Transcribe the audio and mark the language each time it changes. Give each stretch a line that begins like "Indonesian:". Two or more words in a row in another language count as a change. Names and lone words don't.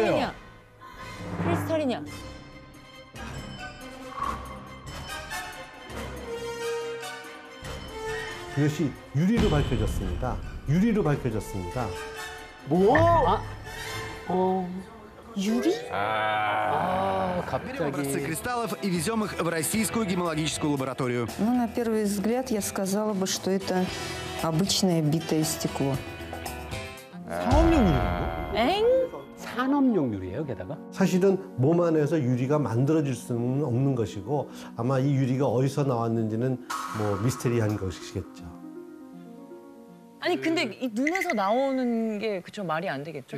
Korean: 소금이냐? 크리스탈이냐? 그것이 유리로 밝혀졌습니다. 유리로 밝혀졌습니다. 유리?
Russian: Образцы кристаллов и везем их в российскую гемологическую лабораторию. Ну, на первый взгляд я сказала бы, что это обычное битое стекло.
Korean: 엥? 산업용 유리예요, 게다가. 사실은 몸 안에서 유리가 만들어질 수는 없는 것이고 아마 이 유리가 어디서 나왔는지는 뭐 미스테리한 것이겠죠. 아니 근데 이 눈에서 나오는 게 그쵸 말이 안 되겠죠?